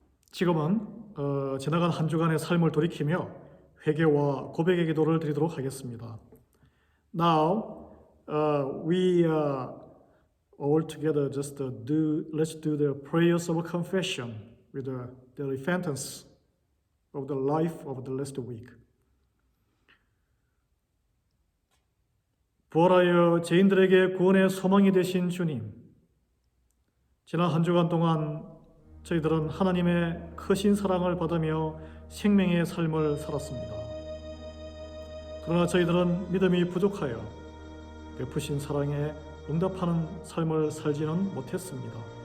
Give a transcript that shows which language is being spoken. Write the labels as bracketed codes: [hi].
[ko] 지금은 지나간 한 주간의 삶을 돌이키며 회개와 고백의 기도를 드리도록 하겠습니다. [en] Now we all together just let's do the prayers of confession with the repentance of the life of the last week. [ko] 부활하여 죄인들에게 구원의 소망이 되신 주님, 지난 한 주간 동안 저희들은 하나님의 크신 사랑을 받으며 생명의 삶을 살았습니다. 그러나 저희들은 믿음이 부족하여 베푸신 사랑에 응답하는 삶을 살지는 못했습니다.